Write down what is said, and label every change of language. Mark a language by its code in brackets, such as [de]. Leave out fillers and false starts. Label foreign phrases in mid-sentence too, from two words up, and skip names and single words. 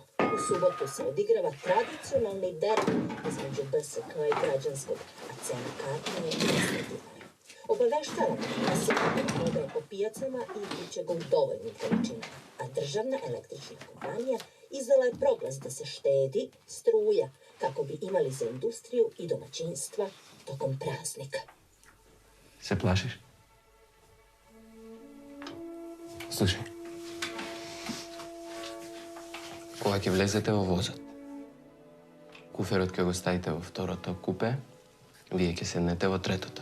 [sr] U subotu se odigrava tradicionalni derbi između BSK i građanskog, a cena karta je 200 dinara. Obaveštavamo da se prodaje po pijacama i biće ga u dovoljnim količinama, a državna električna kompanija izdala je proglas da se štedi struja kako bi imali za industriju i domaćinstva tokom praznika. [mk] Се плашиш? Слушай. Кога ќе влезете во возот, куферот ќе го ставите во второто купе, вие ќе седнете во третото.